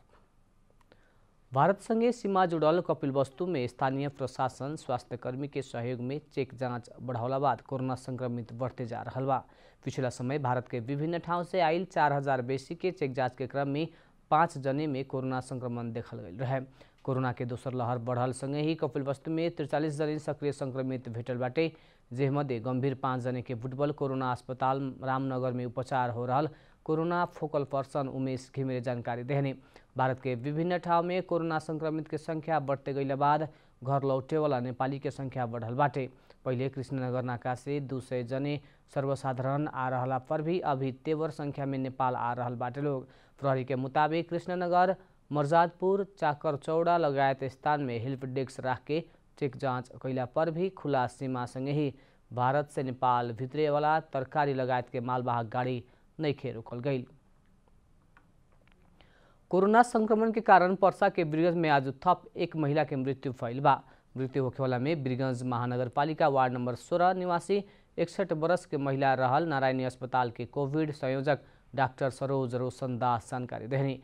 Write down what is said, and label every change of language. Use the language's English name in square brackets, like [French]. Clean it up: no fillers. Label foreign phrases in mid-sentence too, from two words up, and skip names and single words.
[Bhojpuri] भारतसँगै सीमा जुड़ल कपिलवस्तु में स्थानीय प्रशासन स्वास्थ्यकर्मी के सहयोग में चेक जाँच बढ़ावला बाद कोरोना संक्रमित बढ़ते जा रहा बा। पिछला समय भारत के विभिन्न ठाउँ से आइल 4000 बेसी के चेक जाँच के क्रम में 5 जने में कोरोना संक्रमण देखल गई रहे। कोरोना के दोसर लहर बढ़ल संगे ही कपिलवस्तु में 43 जने सक्रिय संक्रमित भेटल बाटे, जेमध्ये गंभीर 5 जने के फुटबल कोरोना अस्पताल रामनगर में उपचार हो रहा कोरोना [English] focal person [Bhojpuri] उमेश घिमिरे जानकारी देहने। भारत के विभिन्न ठाउँ में कोरोना संक्रमित के संख्या बढ़ते गईला बाद घर लौटे वाला नेपाली के संख्या बढ़ल बाटे। पहले कृष्णनगर नाका से 200 जने सर्वसाधारण आ रहा पर भी अभी तेवर संख्या में नेपाल आ रहा बाटे लोग। प्रहरी के मुताबिक कृष्णनगर मर्जादपुर चाकरचौड़ा लगायत स्थान में [English] help desk [Bhojpuri] राख के चेक जाँच कैला पर भी खुला सीमा संगे ही भारत से नेपाल भित्रे वाला तरकारी लगायत के मालवाहक गाड़ी नइखे रोकल गई। कोरोना संक्रमण के कारण पर्सा के वीरगंज में आज थप एक महिला के मृत्यु भइल बा। मृत्यु होखेवाला में वीरगंज महानगरपालिका वार्ड नंबर 16 निवासी 61 वर्ष के महिला रहल नारायणी अस्पताल के कोविड संयोजक डॉक्टर सरोज रोशन दास जानकारी देहनी।